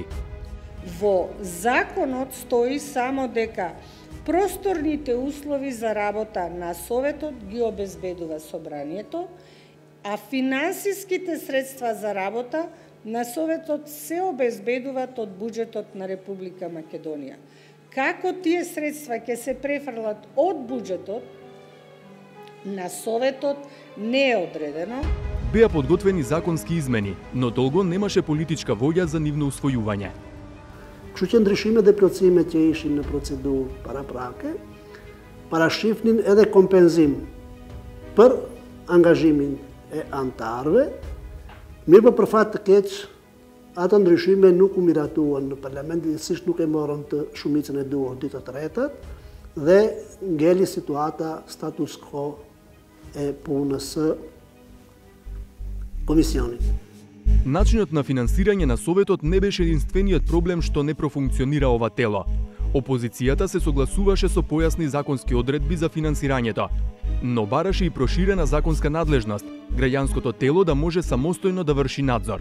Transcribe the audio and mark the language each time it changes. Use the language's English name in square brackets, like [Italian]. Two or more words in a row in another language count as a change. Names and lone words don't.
[Macedonian] Во законот стои само дека просторните услови за работа на Советот ги обезбедува Собранието, а финансиските средства за работа на Советот се обезбедуваат од буџетот на Република Македонија. Како тие средства ќе се префрлат од буџетот на Советот не е одредено. Беа подготвени законски измени, но долго немаше политичка воља за нивно усвојување. [Albanian] Kështu që ndryshime dhe plotësime që ishin në procedurë paraprake, parashifnin edhe kompenzim për angazhimin e antarëve, mirë për fat të keq, ato ndryshime nuk u miratuan në parlament, gjithsesi nuk e morën të shumicën e duhur ditë të tretat dhe ngeli situata [Latin] status quo [Albanian] e punës së komisionit. [Macedonian] Начинот на финансирање на Советот не беше единствениот проблем што не профункционира ова тело. Опозицијата се согласуваше со појасни законски одредби за финансирањето, но бараше и проширена законска надлежност, граѓанското тело да може самостојно да врши надзор.